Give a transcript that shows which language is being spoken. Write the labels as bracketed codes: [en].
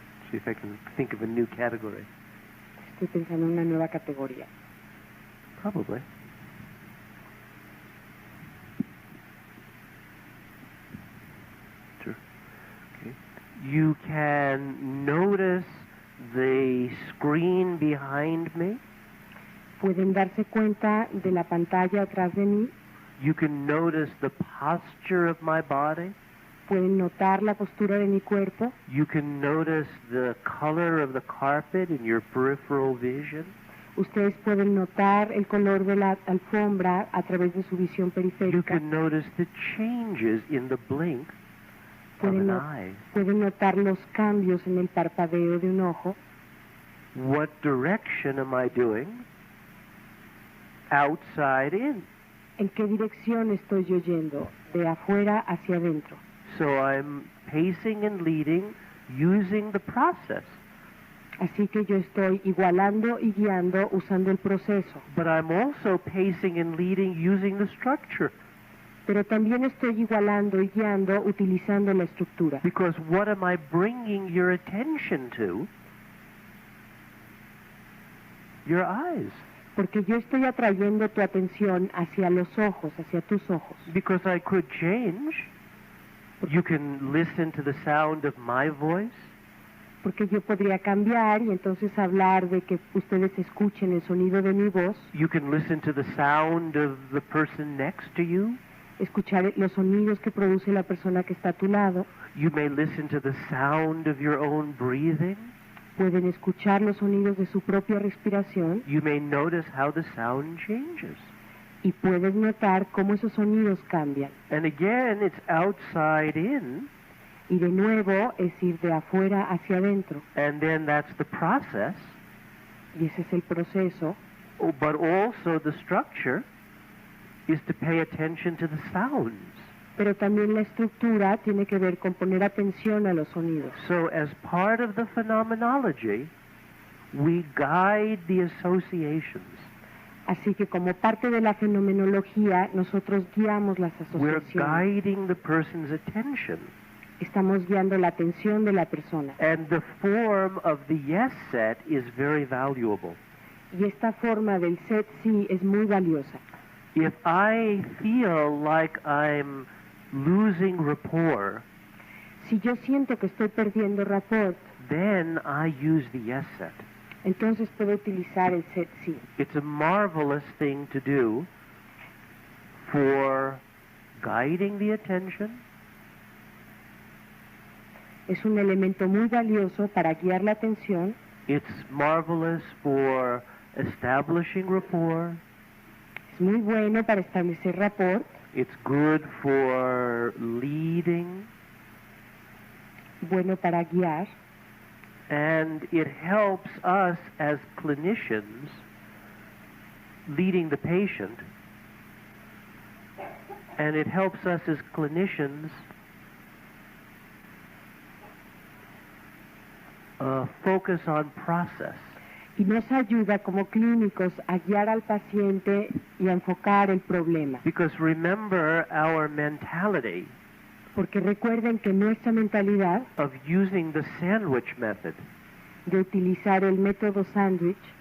[en] See if I can think of a new category. [es] Estoy pensando en una nueva categoría. [en] Probably. Sure. Okay. You can notice the screen behind me. [es] Pueden darse cuenta de la pantalla atrás de mí. [en] You can notice the posture of my body. [es] Pueden notar la postura de mi cuerpo. [en] You can notice the color of the carpet in your peripheral vision. [es] Ustedes pueden notar el color de la alfombra a través de su visión [en] You [es] periférica. [en] can notice the changes in the blink of [es] Pueden, [en] an [es] no- [en] eye. [es] pueden notar los cambios en el parpadeo de un ojo. [en] What direction am I doing? Outside in. [es] ¿En qué dirección estoy yo yendo? De afuera hacia adentro. [en] So I'm pacing and leading using the process. [es] Así que yo estoy igualando y guiando usando el proceso. [en] But I'm also pacing and leading using the structure. [es] Pero también estoy igualando y guiando utilizando la estructura. [en] Because what am I bringing your attention to? Your eyes. [es] Porque yo estoy atrayendo tu atención hacia los ojos, hacia tus ojos. [en] Because I could change. You can listen to the sound of my voice. [es] Porque yo podría cambiar y entonces hablar de que ustedes escuchen el sonido de mi voz, [en] You can listen to the sound of the person next to you. [es] escuchar los sonidos que produce la persona que está a tu lado, [en] You may listen to the sound of your own breathing. [es] pueden escuchar los sonidos de su propia respiración [en] You may notice how the sound changes. [es] y puedes notar cómo esos sonidos cambian. [en] And again, it's outside in, [es] Y de nuevo es ir de afuera hacia adentro. [en] and then that's the process. [es] Y ese es el proceso. [en] Oh, but also the structure is to pay attention to the sounds. [es] Pero también la estructura tiene que ver con poner atención a los sonidos. [en] So as part of the phenomenology, we guide the associations. [es] Así que como parte de la fenomenología, nosotros guiamos las [en] We're [es] asociaciones. [en] guiding the person's attention. [es] Estamos guiando la atención de la persona. [en] And the form of the yes set is very valuable. [es] Y esta forma del set sí es muy valiosa. [en] If I feel like I'm losing rapport, [es] Si yo siento que estoy perdiendo rapport, [en] then I use the yes set. [es] entonces puedo utilizar el set sí. [en] It's a marvelous thing to do for guiding the attention, [es] Es un elemento muy valioso para guiar la atención. [en] it's marvelous for establishing rapport, [es] Es muy bueno para establecer rapport. [en] it's good for leading, [es] Bueno para guiar. [en] and it helps us as clinicians leading the patient, and it helps us as clinicians focus on process. [es] Y nos ayuda como clínicos a guiar al paciente y a enfocar el problema. [en] Because remember our mentality [es] Porque recuerden que nuestra mentalidad [en] of using the sandwich method. [es] de utilizar el método sándwich,